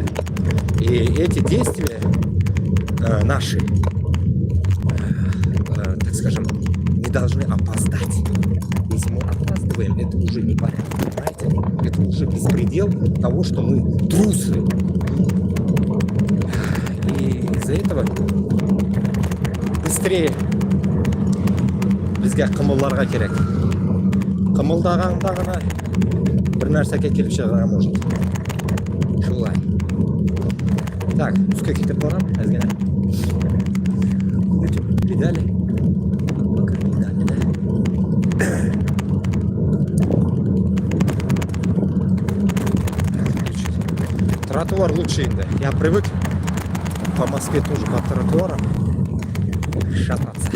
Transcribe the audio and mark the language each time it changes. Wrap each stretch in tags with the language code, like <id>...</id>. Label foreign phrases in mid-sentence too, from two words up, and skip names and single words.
<ru>И эти действия наши, так скажем, не должны опоздать. Если мы опаздываем, это уже не порядок, понимаете? Это уже беспредел того, что мы трусы. И из-за этого быстрее</ru> <kk>бізге қимылдарға керек. Қимылдағанда ғана бір нәрсеге келіп шыға может. Шулай.</kk> <ru>Так, пускай</ru> <kk>кетіп барам, әзгене.</kk> <ru>Педали. Пока педали, да. Тротуар лучше иногда. Я привык по Москве тоже по тротуарам шататься.</ru>